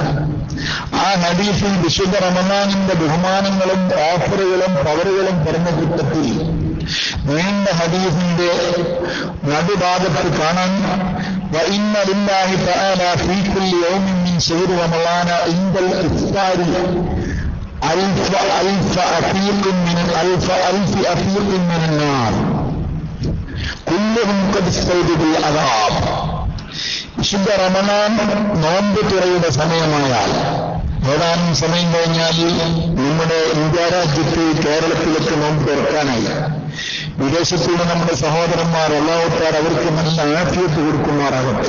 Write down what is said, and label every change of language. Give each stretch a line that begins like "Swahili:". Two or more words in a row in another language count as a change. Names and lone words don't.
Malayalam: ആ ഹദീസിൽ വിശുദ്ധ റമദാനിന്റെ ബഹുമാനങ്ങളും ഓഫറുകളും പവറുകളും പറഞ്ഞ കൂട്ടത്തിൽ നീണ്ട ഹദീസിന്റെ നടുഭാഗത്ത് കാണാൻ
Arabic: وإن لله تعالى في كل يوم من شهر رمضان عند الإفطار ألف أفيق من النار كلهم قد استوجبوا العذاب.
Malayalam: വിശുദ്ധ റമദാൻ നോമ്പ് തുറയുടെ സമയമായാൽ ഏതാനും സമയം കഴിഞ്ഞാൽ നമ്മുടെ ഇന്ത്യ രാജ്യത്ത് കേരളത്തിലൊക്കെ നോമ്പ് തുറക്കാനായി. വിദേശത്തുള്ള നമ്മുടെ സഹോദരന്മാർ അല്ലാഹുത്താൽ അവർക്ക് നല്ല ആഫിയത്ത് കൊടുക്കുമാറാകട്ടെ.